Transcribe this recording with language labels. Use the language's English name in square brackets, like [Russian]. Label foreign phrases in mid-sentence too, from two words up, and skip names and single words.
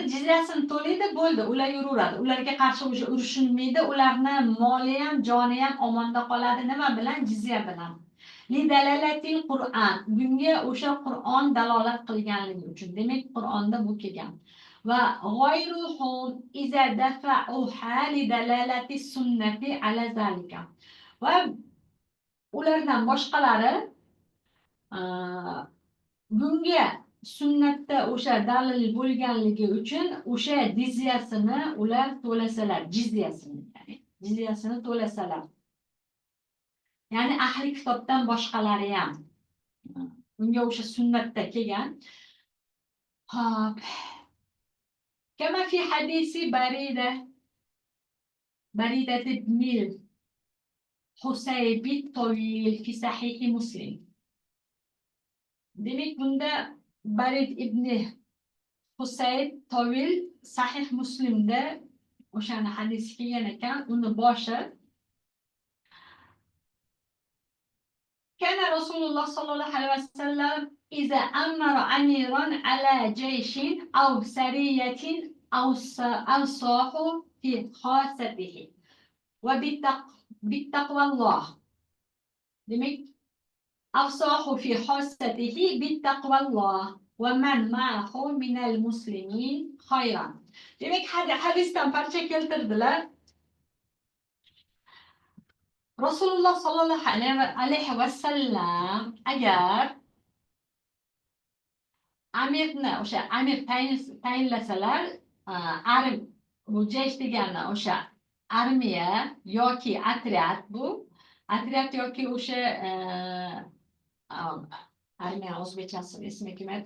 [Uzbek] Jizyasini to'laydi, bo'ldi, ular yuraveradi. Ularga qarshi o'sha urushilmaydi, ularni moli ham, joni ham omonda qoladi. Nima bilan? Jizya bilan. [Arabic] لدلالة القرآن. [Uzbek] Bunga o'sha Qur'on dalolat qilganligi uchun. Demak, Qur'onda bu kelgan. [Arabic] وغيرهم إذا دفعوها لدلالة السنة على ذلك. [Uzbek] Va ulardan boshqalari bunga sunnatda o'sha dalil bo'lganligi uchun o'sha jizyasini ular to'lasalar, jizyasini to'lasalar. Ya'ni ahli kitobdan boshqalari ham bunga o'sha sunnatda kelgan. Hop. [Arabic] كما في حديث بريدة بن الحصيب الطويل في صحيح مسلم. [Uzbek] Demek bunda Barid ibn Husayb Tawil sahih Muslimda o'shani hadisi kelgan ekan. Uni boshi [Arabic] كان رسول الله صلى الله عليه وسلم إذا أمر أميرا على جيش أو سرية أوصاه في خاصته وبتقوى الله. Demek أوصاه في حسته بالتقوى الله ومن معه من المسلمين خيرا. [Uzbek] Demek hadisdan parcha keltirdilar. Rasululloh [Arabic] صلى الله عليه وسلم [Uzbek] agar amirni o'sha amir tayinlasalar, bu jaysh degani o'sha armiya yoki otryad, bu otryad yoki o'sha armiya o'zbekchasi ismi kelmayapti.